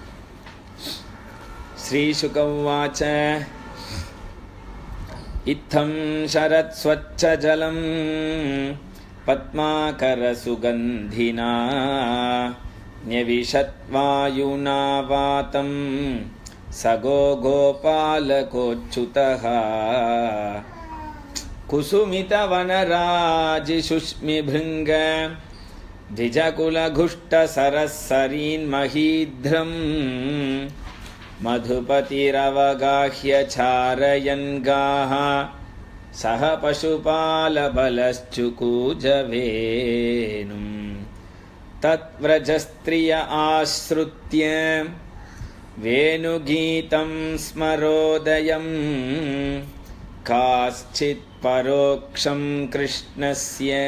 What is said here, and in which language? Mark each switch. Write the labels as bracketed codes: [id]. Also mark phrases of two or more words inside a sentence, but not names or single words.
[sa] श्रीशुकवाच इत्थं शरत् स्वच्छ जलं पद्माकर सुगन्धिना न्यविशद्वायुना वातं सगो गोपालकोच्युतः कुसुमितवनराजिशुष्मिभृङ्ग द्विजकुलघुष्टसरस्सरीन्महीध्रम् मधुपतिरवगाह्य चारयन् गाः सह पशुपालबलश्चुकूजवेनुम् तत्व्रजस्त्रिय आश्रुत्य वेणुगीतं स्मरोदयम् काश्चित् परोक्षं कृष्णस्य